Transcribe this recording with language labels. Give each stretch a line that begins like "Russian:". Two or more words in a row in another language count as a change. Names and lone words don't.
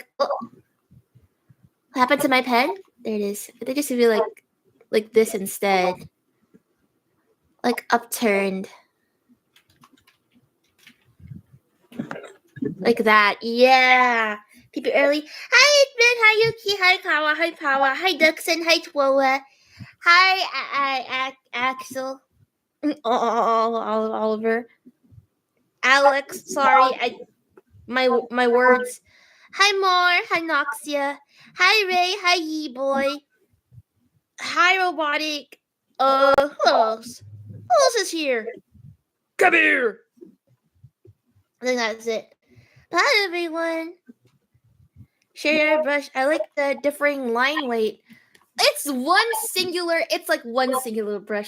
English: Oh, what happened to my pen? There it is. I think it should be like this instead. Like upturned. Like that. Yeah. People early. Hi, Edmund. Hi, Yuki. Hi, Kawa. Hi, Power. Hi, Duxon. Hi, Twoa. Hi, Axel. Oliver. Alex. Sorry. My words. Hi, Mar. Hi, Noxia. Hi, Ray. Hi, Yee Boy. Hi, Robotic. Who else? Who else is here? Come here. I think that's it. Hi, everyone. Share your brush. I like the differing line weight. It's like one singular brush.